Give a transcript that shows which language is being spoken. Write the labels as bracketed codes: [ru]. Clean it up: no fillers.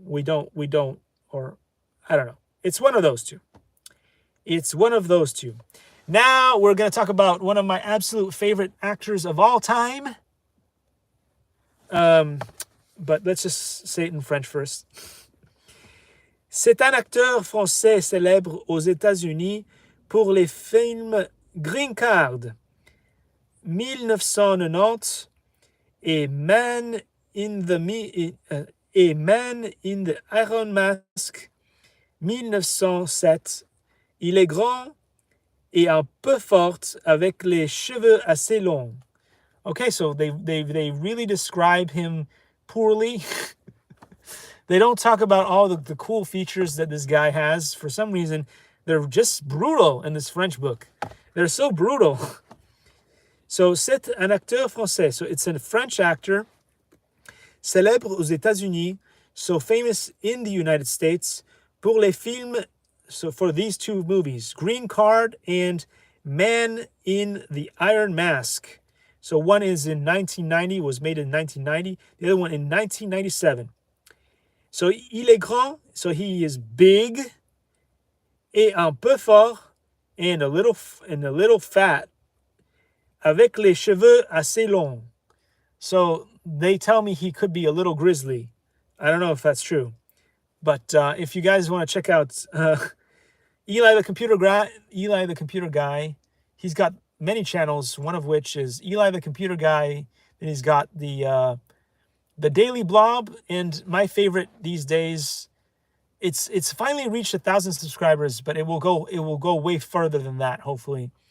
[en] We don't, or I don't know. It's one of those two. Now we're going to talk about one of my absolute favorite actors of all time. But let's just say it in French first. [fr] C'est un acteur français célèbre aux États-Unis pour les films Green Card, 1990, et Man in the Iron Mask, 1907. Il est grand et un peu forte avec les cheveux assez longs. [en] Okay, so they really describe him poorly. They don't talk about all the cool features that this guy has. For some reason, they're just brutal in this French book. They're so brutal. So, c'est un acteur français. So, it's a French actor, [fr] célèbre aux États-Unis, [en] so famous in the United States, [fr] pour les films. [en] So for these two movies, Green Card and Man in the Iron Mask. So one is in 1990, was made in 1990. The other one in 1997. So [fr] il est grand, [en] so he is big, [fr] et un peu fort, [en] and a little fat, [fr] avec les cheveux assez longs. [en] So they tell me he could be a little grizzly. I don't know if that's true. But if you guys want to check out Eli the Computer Guy, he's got many channels, one of which is Eli the Computer Guy. Then he's got the Daily Blob, and my favorite these days, it's finally reached 1,000 subscribers, but it will go way further than that, hopefully.